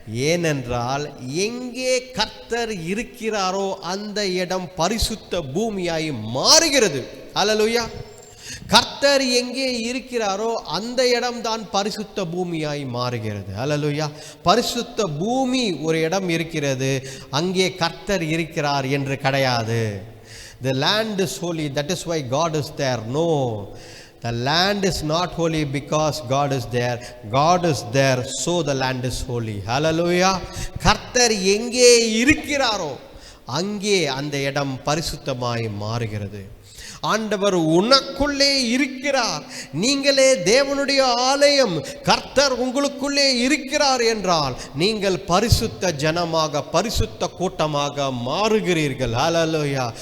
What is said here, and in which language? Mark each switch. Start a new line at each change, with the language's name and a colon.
Tamil: ஏனென்றால் எங்கே கர்த்தர் இருக்கிறாரோ அந்த இடம் பரிசுத்த பூமியாய் மாறுகிறது. ஹல்லேலூயா. கர்த்தர் எங்கே இருக்கிறாரோ அந்த இடம்தான் பரிசுத்த பூமியாய் மாறுகிறது. ஹல்லேலூயா. பரிசுத்த பூமி ஒரு இடம் இருக்கிறது, அங்கே கர்த்தர் இருக்கிறார் என்று கிடையாது.
English: The land is holy, that is why God is there. No, the land is not holy because God is there. God is there, so the land is holy. Hallelujah.
Tamil: கர்த்தர் எங்கே இருக்கிறாரோ அங்கே அந்த இடம் பரிசுத்தமாய் மாறுகிறது. ஆண்டவர் உனக்குள்ளே இருக்கிறார். நீங்களே தேவனுடைய ஆலயம். கர்த்தர் உங்களுக்குள்ளே இருக்கிறார் என்றால் நீங்கள் பரிசுத்த ஜனமாக, பரிசுத்த கூட்டமாக மாறுகிறீர்கள். ஹல்லேலூயா.